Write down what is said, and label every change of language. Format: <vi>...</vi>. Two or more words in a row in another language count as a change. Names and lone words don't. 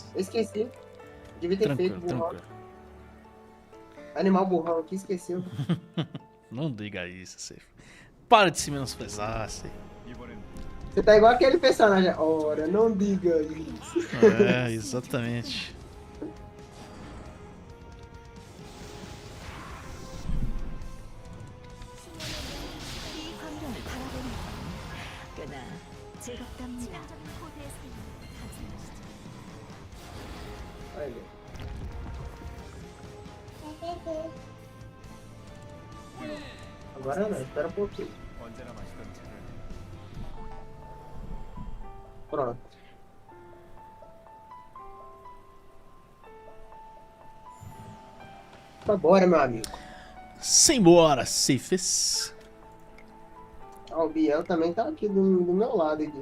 <pt>Eu esqueci. Devia ter feito Tranquilo, burrão. tranquilo. Animal burrão aqui, esqueceu. Não diga isso, Safe. Para de se menosprezar, Safe.</pt> <ko>이번엔</ko> <pt>Você tá igual aquele personagem. Ora, não diga isso. É, exatamente.</pt> <ko>이 광경을 바라보는 꽤나 즐겁답니다. 코드의 삶을 가져가시죠.</ko> <pt>Olha. Agora não, espera um pouquinho.</pt> <ko>언제나 마시던 차를</ko> <pt>Pronto. Tá, bora, meu amigo. Simbora, Safes. Ah, o Biel também tá aqui do meu lado aqui.</pt>